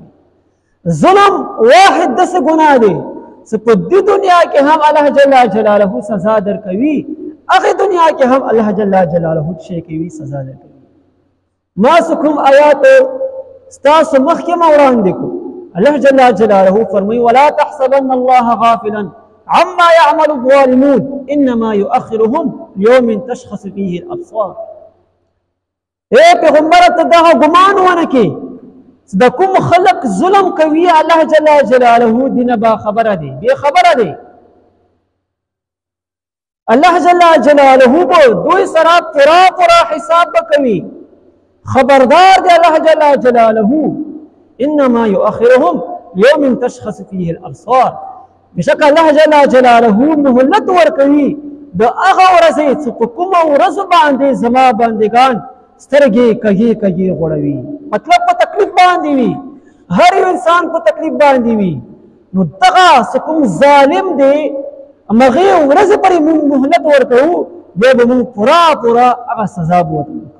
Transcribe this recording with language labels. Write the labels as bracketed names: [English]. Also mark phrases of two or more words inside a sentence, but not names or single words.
[Pashto] ظلم واحد داسې ګناه دی چې په دې دنیا کې هم [Arabic] الله جل جلاله [Pashto] سزا درکوي، هغه دنیا کې هم [Arabic] الله جل جلاله [Pashto] شي کوي سزا درکوي. ما کوم آیات ستاسو مخکې ما وړاندې کړو. [Arabic] الله جل جلاله فرمایي ولا تحسبن الله غافلا عما يعمل الظالمون انما يؤخرهم ليوم تشخص فيه الابصار. [Pashto] اے پیغمبر ته دغه ګمان ونه کې چې د کوم خلق ظلم کوي [Arabic] الله جل جلاله [Pashto] دینه با خبره دی، بے خبره دی. [Arabic] الله جل جلاله [Pashto] به دوی سره پورا حساب کوي. خبردار دی [Arabic] الله جل جلاله انما يؤخرهم ليوم تشخص فيه الابصار. [Pashto] بشک [Arabic] الله جل جلاله [Pashto] مهلت ورکوي د هغه ورځې چې په کومه ورځ باندې زما بندګان سترګې کږې غوړوي. مطلب په تکلیف باندې وي، هر یو انسان په تکلیف باندې وي. نو دغه کوم ظالم دی هغې ورځې پورې موږ مهلت ورکوو، بیا به موږ پوره هغه سزا به ورته ورکوو.